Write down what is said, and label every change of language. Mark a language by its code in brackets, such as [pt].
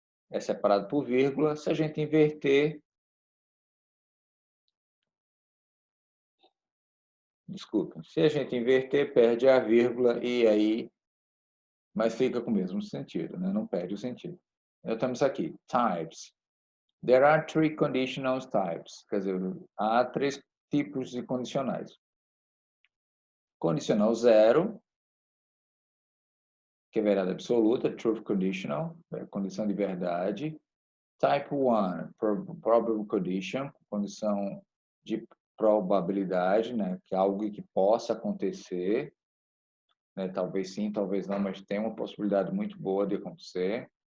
[pt] É separado por vírgula. Se a gente inverter, se a gente inverter, perde a vírgula e aí, mas fica com o mesmo sentido, né? Não perde o sentido. Então, temos aqui, types. [en] There are 3 conditional types. [pt] Quer dizer, há 3 tipos de condicionais. Condicional 0, que é verdade absoluta, truth conditional, condição de verdade. Type 1, [en] probable condition, [pt] condição de probabilidade, né, que é algo que possa acontecer, né, talvez sim, talvez não, mas tem uma possibilidade muito boa de acontecer.